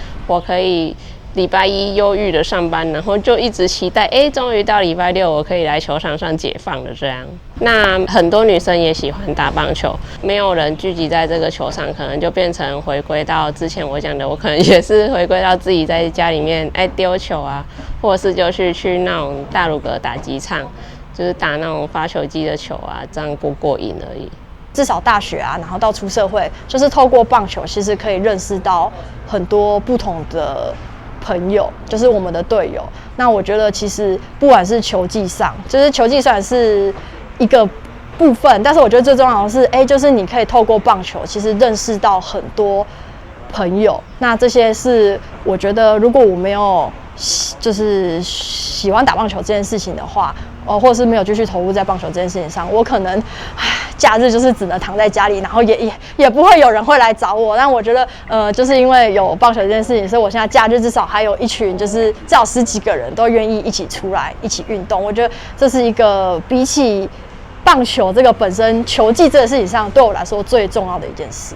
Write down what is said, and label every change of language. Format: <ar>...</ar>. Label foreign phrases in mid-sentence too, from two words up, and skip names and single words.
<zh>我可以禮拜一憂鬱的上班，然後就一直期待，終於到禮拜六，我可以來球場上解放了。這樣，那很多女生也喜歡打棒球，沒有人聚集在這個球場，可能就變成回歸到之前我講的，我可能也是回歸到自己在家裡面丟球啊，或者是就是去那種大魯閣打擊場，就是打那種發球機的球啊，這樣過癮而已。至少大學啊，然後到出社會，就是透過棒球，其實可以認識到很多不同的朋友，就是我們的隊友。那我覺得其實不管是球技上，就是球技虽然是一個部分，但是我覺得最重要的是，就是你可以透過棒球，其實認識到很多朋友。那這些是我覺得，如果我沒有就是喜歡打棒球這件事情的話，或者是沒有繼續投入在棒球這件事情上，我可能假日就是只能躺在家裡，然後也不會有人會來找我。但我覺得就是因為有棒球這件事情，所以我現在假日至少還有一群，就是至少10幾個人都願意一起出來一起運動。我覺得這是一個比起棒球這個本身球技這個事情上，對我來說最重要的一件事。</zh>